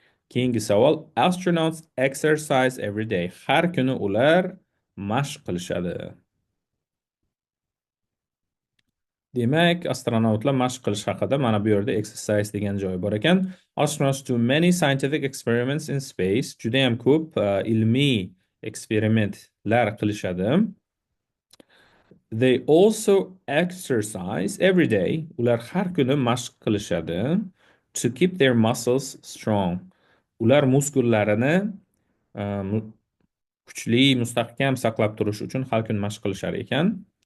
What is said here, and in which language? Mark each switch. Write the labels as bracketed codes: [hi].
[uz] Keyingi savol, [en] astronauts exercise every day. [uz] Har kuni ular mashq qilishadi. Demak, astronavtlar mashq qilish haqida mana bu yerda exercise degan joy bor ekan. [en] Astronauts do many scientific experiments in space. [uz] Juda ham ko'p ilmiy eksperimentlar qilishadi. [en] They also exercise every day. [uz] Ular har kuni mashq qilishadi. [en] To keep their muscles strong. [uz] Ular muskullarini kuchli, mustahkam saqlab turish uchun har kuni mashq qilishar ekan.